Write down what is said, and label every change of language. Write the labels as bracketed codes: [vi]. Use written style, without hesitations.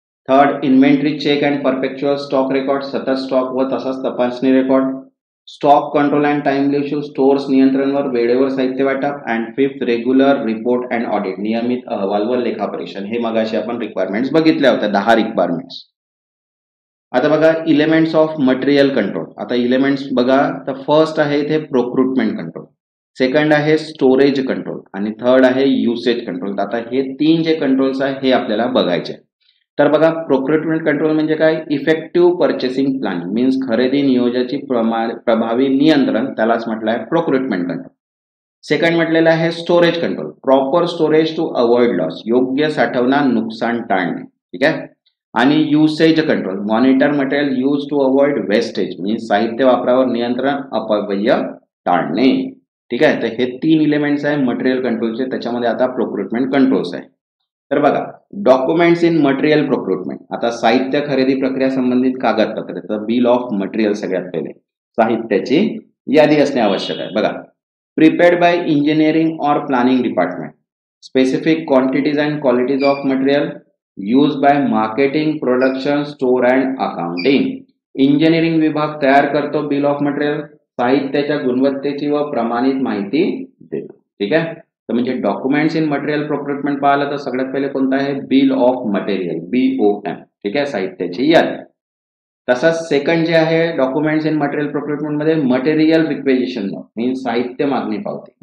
[en] third, inventory check and perpetual stock record, [mr] सतत stock व तसाच तपासणी record. [en] stock control and timely issue, [mr] stores नियंत्रणवर वेळेवर साहित्य वाटप. [en] and fifth, regular report and audit, [mr] नियमित अहवाल व लेखापरीक्षण. हे मगाशी आपण रिक्वायरमेंट्स बघितल्या होत्या, 10 रिक्वायरमेंट्स. [en] आता बघा elements of material control. [mr] आता एलिमेंट्स बघा, तर फर्स्ट आहे इथे प्रोक्रुटमेंट कंट्रोल, सेकंड आहे स्टोरेज कंट्रोल आणि थर्ड आहे युसेज कंट्रोल. आता हे 3 जे कंट्रोल्स आहे हे आपल्याला बघायचे. तर बघा प्रोक्रुटमेंट कंट्रोल म्हणजे काय, [en] effective purchasing planning means [mr] खरेदी नियोजनाची प्रभावी नियंत्रण, त्यालाच म्हटलं आहे प्रोक्रुटमेंट कंट्रोल. [en] second म्हटलेलं आहे storage control, proper storage to avoid loss, [mr] योग्य साठवणा नुकसान टाळणे. ठीक आहे. [en] आणि usage control, monitor material use to avoid wastage means [mr] साहित्य वापरावर नियंत्रण, अपव्यय टाळणे. ठीक आहे. तर हे 3 एलिमेंट्स आहे मटेरियल कंट्रोलचे. त्याच्यामध्ये आता प्रोक्रुटमेंट कंट्रोल्स आहे. [en] तर बघा documents in material procurement. [mr] आता साहित्य खरेदी प्रक्रिया संबंधित कागदपत्रे, तर बिल ऑफ मटेरियल सगळ्यात पहिले साहित्याची यादी असणे आवश्यक आहे. बघा [en] Prepared by engineering और planning department, specific quantities and qualities of material use by marketing, production, store and accounting. [mr] Engineering विभाग तयार करतो बिल ऑफ मटेरियल, साहित्याच्या गुणवत्तेची व प्रमाणित माहिती देतो. ठीक आहे. तर म्हणजे डॉक्युमेंट्स इन मटेरियल प्रोक्रुटमेंट पाहिलं तर सगळ्यात पहिले कोणतं आहे, बिल ऑफ मटेरियल, BOM. ठीक आहे, साहित्याची यादी. तसंच सेकंड जे आहे डॉक्युमेंट्स इन मटेरियल प्रोक्रुटमेंट मध्ये [en] material requisition note means [mr] साहित्य मागणी पावती.